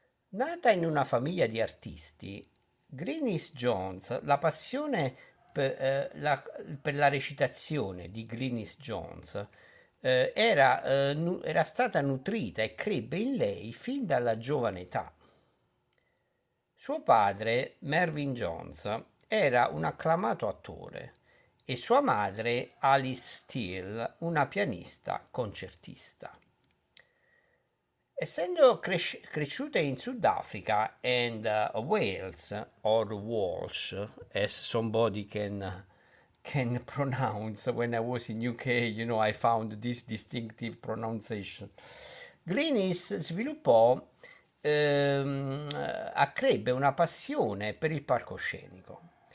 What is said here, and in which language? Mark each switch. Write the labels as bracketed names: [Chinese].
[Italian] Nata in una famiglia di artisti, Glynis Jones, la passione per la recitazione di Glynis Jones era stata nutrita e crebbe in lei fin dalla giovane età. Suo padre, Mervyn Jones, era un acclamato attore e sua madre, Alice Steele, una pianista concertista. Essendo cresciuta in Sudafrica [English] and Wales, or Walsh, as somebody can pronounce, when I was in UK, I found this distinctive pronunciation. [Italian] Glynis sviluppò, accrebbe una passione per il palcoscenico.